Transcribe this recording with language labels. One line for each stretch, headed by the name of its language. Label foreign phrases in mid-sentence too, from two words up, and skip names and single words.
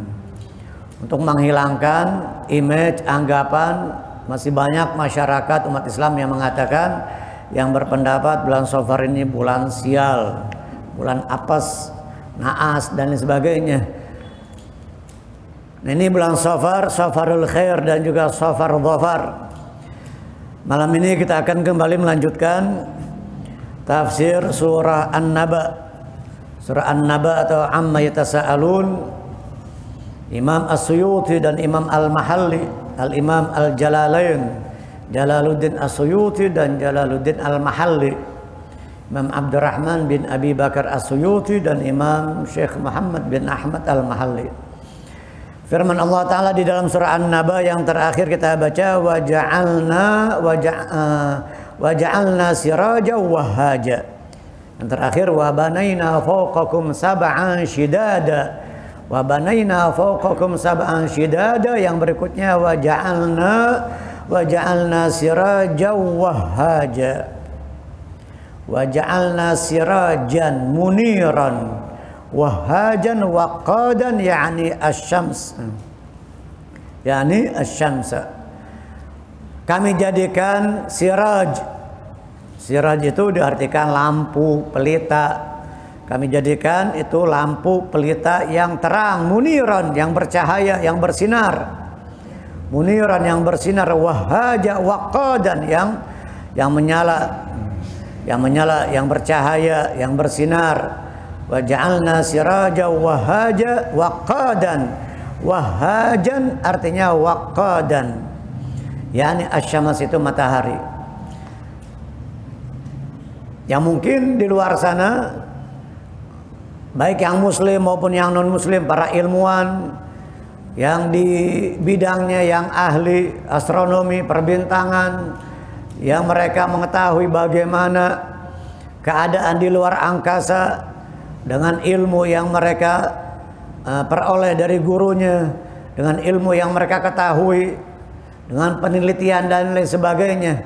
Indonesian: Untuk menghilangkan image, anggapan, masih banyak masyarakat umat Islam yang mengatakan, yang berpendapat bulan Safar ini bulan sial, bulan apes, naas dan lain sebagainya. Nah, ini bulan Safar, Safarul Khair dan juga Safar dhafar. Malam ini kita akan kembali melanjutkan tafsir surah An-Naba. Surah An-Naba atau Amma Yatasa'alun. Imam As-Suyuti dan Imam Al-Mahalli, Al-Imam Al-Jalalain, Jalaluddin As-Suyuti dan Jalaluddin Al-Mahalli, Imam Abdurrahman bin Abi Bakar As-Suyuti dan Imam Syekh Muhammad bin Ahmad Al-Mahalli. Firman Allah Ta'ala di dalam surah An-Naba yang terakhir kita baca,
Arabic: وجعلنا سراجا وهاجا.
Indonesian: Yang terakhir,
Arabic: وبنينا فوقكم سبعا شدادا. وبنينا فوقكم سبعا شدادا.
Indonesian: Yang berikutnya,
Arabic: وجعلنا سراجا وهاجا. وجعلنا سراجا منيرا وهاجا وقادا، يعني الشمس، يعني الشمس.
Indonesian: Kami jadikan siraj. Siraj itu diartikan lampu pelita. Kami jadikan itu lampu pelita yang terang, muniran yang bercahaya, yang bersinar. Muniran yang bersinar,
Arabic: وهاجا وقادا
Indonesian: yang menyala, yang bercahaya, yang bersinar.
Arabic: وجعلنا سراجا وهاجا وقادا.
Indonesian: Wahhajan artinya waqadan, yakni asyams itu matahari. Yang mungkin di luar sana, baik yang muslim maupun yang non muslim, para ilmuwan yang di bidangnya, yang ahli astronomi, perbintangan, yang mereka mengetahui bagaimana keadaan di luar angkasa dengan ilmu yang mereka peroleh dari gurunya, dengan ilmu yang mereka ketahui, dengan penelitian dan lain sebagainya.